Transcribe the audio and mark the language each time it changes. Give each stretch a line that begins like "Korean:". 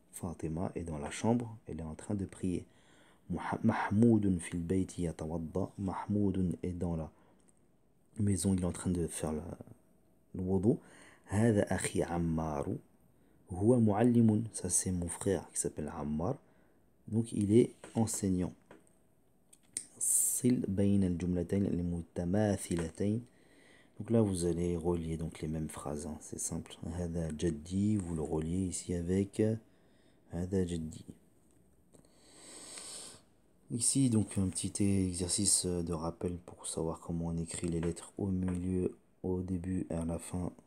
French: Fatima est dans la chambre. Elle est en train de prier. Mahmoud
Arabic: fil bayti yatawadda.
French: Mahmoud est dans la maison, il est en train de faire le wudu.
Arabic: هذا أخي عمار هو معلم.
French: Ça c'est mon frère qui s'appelle Ammar. Donc il est enseignant.
Arabic: صل بين الجملتين المتماثلتين.
French: Donc là vous allez relier donc les mêmes phrases, hein. C'est simple.
Arabic: هذا جدي,
French: vous le reliez ici avec هذا جدي. Ici, donc, un petit exercice de rappel pour savoir comment on écrit les lettres au milieu, au début et à la fin